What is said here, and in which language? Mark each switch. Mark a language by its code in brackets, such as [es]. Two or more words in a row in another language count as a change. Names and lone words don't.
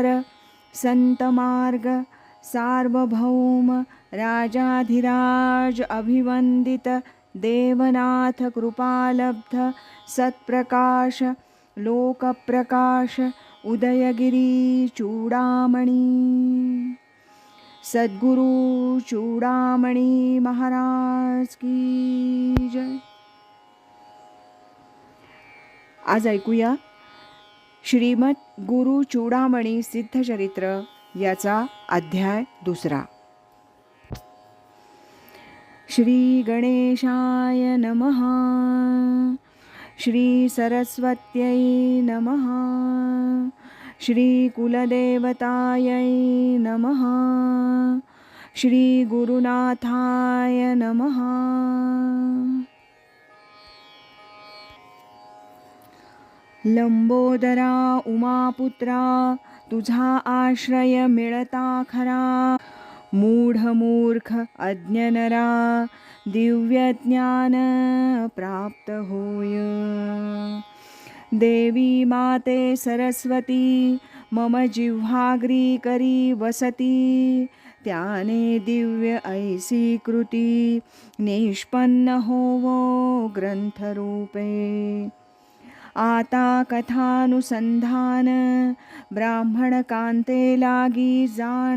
[mr] संतमार्ग सार्वभौम राजाधिराज अभिवंदित देवनाथ कृपालब्ध सत्प्रकाश लोकप्रकाश उदयगिरी चूडामणी सद्गुरु चूडामणी महाराज की जय. आज ऐकूया श्रीमत गुरु चूडामणी सिद्धचरित्र याचा अध्याय 2. [sa] श्री गणेशाय नमः. श्री सरस्वत्यै नमः. श्री कुलदेवतायै नमः. श्री गुरुनाथाय नमः. [mr] लंबोदरा उमापुत्रा तुझा आश्रय मिळता खरा. मूढमूर्ख अज्ञनरा दिव्य ज्ञान प्राप्त होय. देवी माते सरस्वती मम जिव्हाग्री करी वसती. त्याने दिव्य ऐसी कृती निष्पन्न होवो ग्रंथरूपे. आता कथानुसंधान ब्राह्मण कांते लागी जाण.